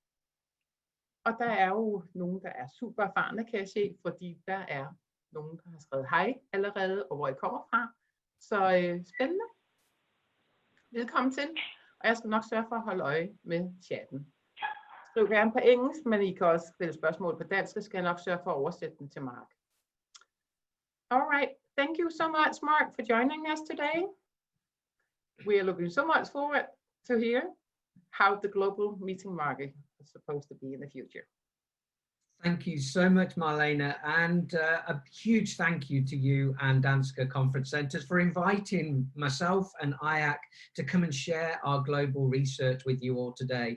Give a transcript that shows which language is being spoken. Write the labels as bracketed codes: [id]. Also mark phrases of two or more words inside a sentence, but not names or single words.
[da] Og der er jo nogen, der er super erfarne, kan jeg se, fordi der er nogen, der har skrevet hej allerede, og hvor I kommer fra. Så spændende. Velkommen til, og jeg skal nok sørge for at holde øje med chatten. Skriv gerne på engelsk, men I kan også stille spørgsmål på dansk, så skal jeg nok sørge for at oversætte dem til Mark. [en] Alright, thank you so much, Mark, for joining us today. We are looking so much forward to hear how the global meeting market is supposed to be in the future. Thank you so much, Marlene, and a huge thank you to you and Danske KonferenceCentres for inviting myself and IACC to come and share our global research with you all today.